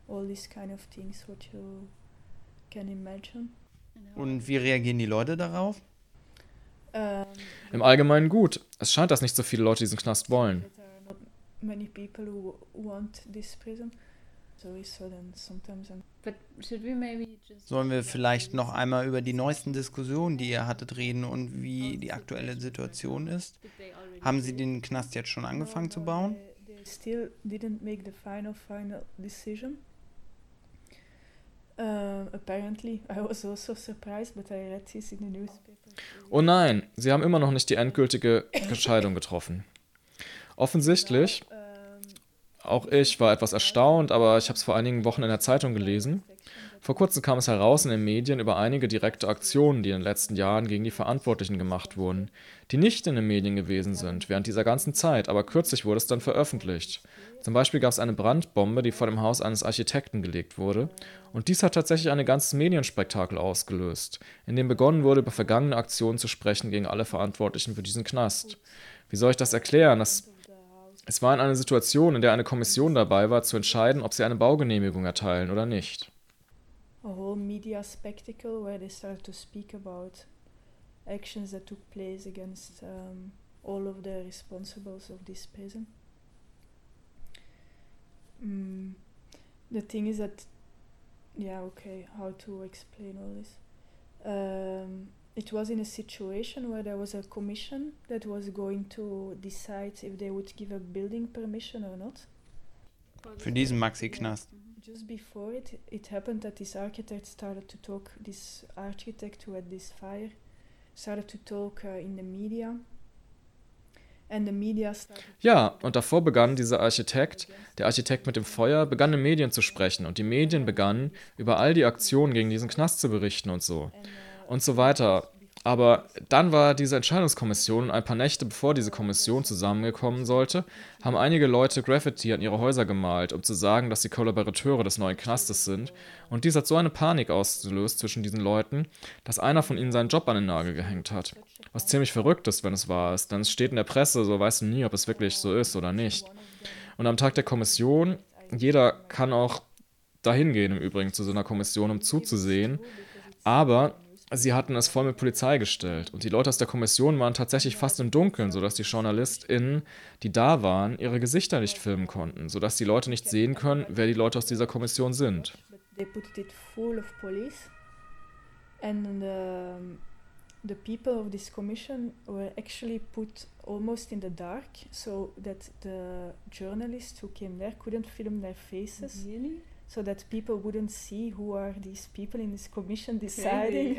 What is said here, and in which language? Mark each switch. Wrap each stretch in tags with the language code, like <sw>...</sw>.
<en>all these kind of things, what you can imagine.</en> <de>Und wie reagieren die Leute darauf? Im Allgemeinen gut. Es scheint, dass nicht so viele Leute diesen Knast wollen.</de> <en>Many people who want this prison. So then sometimes but should we maybe just</en> <de>sollen wir vielleicht noch einmal über die neuesten Diskussionen, die ihr hattet, reden und wie die aktuelle Situation ist? Haben sie den Knast jetzt schon angefangen zu bauen?</de> <en>They still didn't make the final decision. Apparently, I was also surprised, but I read this in the newspaper.</en> <de>Oh nein, sie haben immer noch nicht die endgültige Entscheidung getroffen. Offensichtlich, auch ich war etwas erstaunt, aber ich habe es vor einigen Wochen in der Zeitung gelesen. Vor kurzem kam es heraus in den Medien über einige direkte Aktionen, die in den letzten Jahren gegen die Verantwortlichen gemacht wurden, die nicht in den Medien gewesen sind während dieser ganzen Zeit, aber kürzlich wurde es dann veröffentlicht. Zum Beispiel gab es eine Brandbombe, die vor dem Haus eines Architekten gelegt wurde, und dies hat tatsächlich ein ganzes Medienspektakel ausgelöst, in dem begonnen wurde, über vergangene Aktionen zu sprechen gegen alle Verantwortlichen für diesen Knast. Wie soll ich das erklären? Es war in einer Situation, in der eine Kommission dabei war, zu entscheiden, ob sie eine Baugenehmigung erteilen oder nicht.</de> <en>A whole media spectacle where they started to speak about actions that took place against all of the responsibles of this prison. The thing is that, yeah, okay, how to explain all this? It was in a situation where there was a commission that was going to decide if they would give a building permission or not.</en> <de>Für diesen Maxi-Knast.</de> <en>Just before it happened that this architect started to talk, this architect who had this fire, started to talk in the media. And the media started.</en> <de>Ja, und davor begann dieser Architekt, der Architekt mit dem Feuer, begann in Medien zu sprechen. Und die Medien begannen, über all die Aktionen gegen diesen Knast zu berichten und so. Und so weiter. Aber dann war diese Entscheidungskommission, und ein paar Nächte bevor diese Kommission zusammengekommen sollte, haben einige Leute Graffiti an ihre Häuser gemalt, um zu sagen, dass sie Kollaborateure des neuen Knastes sind. Und dies hat so eine Panik ausgelöst zwischen diesen Leuten, dass einer von ihnen seinen Job an den Nagel gehängt hat. Was ziemlich verrückt ist, wenn es wahr ist, denn es steht in der Presse, so weißt du nie, ob es wirklich so ist oder nicht. Und am Tag der Kommission, jeder kann auch dahin gehen im Übrigen zu so einer Kommission, um zuzusehen, aber sie hatten es voll mit Polizei gestellt und die Leute aus der Kommission waren tatsächlich fast im Dunkeln, sodass die JournalistInnen, die da waren, ihre Gesichter nicht filmen konnten, sodass die Leute nicht sehen können, wer die Leute aus dieser Kommission sind.</de> <en>They put it full of police and the people of this commission were actually put almost in the dark, so that the journalists who came there couldn't film their faces. Really? So that people wouldn't see who are these people in this commission deciding.</en>